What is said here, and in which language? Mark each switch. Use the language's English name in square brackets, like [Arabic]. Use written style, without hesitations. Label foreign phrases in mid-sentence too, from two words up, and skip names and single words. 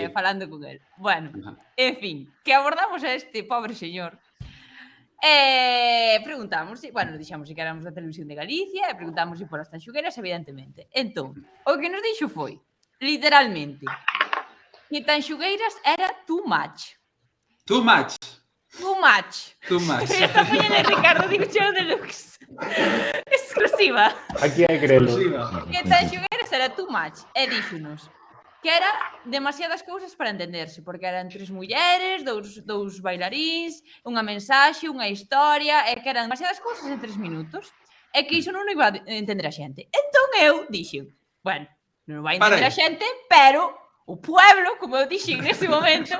[Galician] falando con el. Bueno, Ajá. en fin, que abordamos a este pobre señor. Preguntamos, bueno, dixamos que éramos da Televisión de Galicia, e preguntamos polas Tanxugueiras, evidentemente. Entón, o que nos dixo foi, literalmente, que Tanxugueiras era [English] too much. Too much. Too much. Too much. [Galician] Esta foi a de Ricardo Dibucheo Deluxe. Exclusiva. Aquí hai grelo. Que Tanxugueiras era [English] too much. [Galician] E díxonos que era demasiadas cousas para entenderse, porque eran 3 mulleres, dous bailaríns, unha mensaxe, unha historia, e que eran demasiadas cousas en 3 minutos, e que iso non iba a entender a xente. Entón eu dixen, bueno, non vai entender a xente, pero o pueblo, como eu dixen nese momento,